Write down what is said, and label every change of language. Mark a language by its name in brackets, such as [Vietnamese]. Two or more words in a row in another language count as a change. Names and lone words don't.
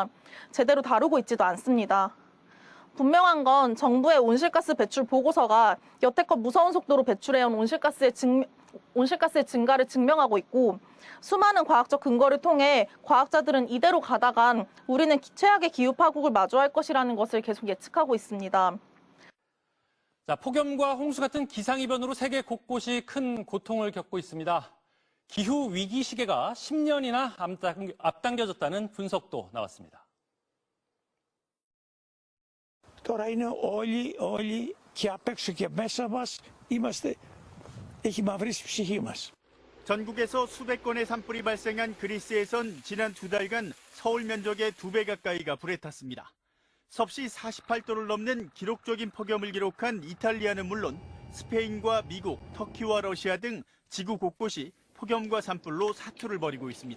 [Korean] 제대로 다루고 있지도 않습니다. 분명한 건 정부의 온실가스 배출 보고서가 여태껏 무서운 속도로 배출해온 온실가스의 증가를 증명하고 있고 수많은 과학적 근거를 통해 과학자들은 이대로 가다간 우리는 최악의 기후 파국을 마주할 것이라는 것을 계속 예측하고 있습니다. 자, 폭염과 홍수 같은 기상이변으로 세계 곳곳이 큰 고통을 겪고 있습니다. 기후 위기 시계가 10년이나 앞당겨졌다는 분석도 나왔습니다. [Greek] Τώρα είναι όλοι και απ' έξω και μέσα μας έχει μαυρίσει η ψυχή μας. [Korean] 전국에서 수백 건의 산불이 발생한 그리스에선 지난 2달간 서울 면적의 2배 가까이가 불에 탔습니다. 섭씨 48도를 넘는 기록적인 폭염을 기록한 이탈리아는 물론 스페인과 미국, 터키와 러시아 등 지구 곳곳이 폭염과 산불로 사투를 벌이고 있습니다.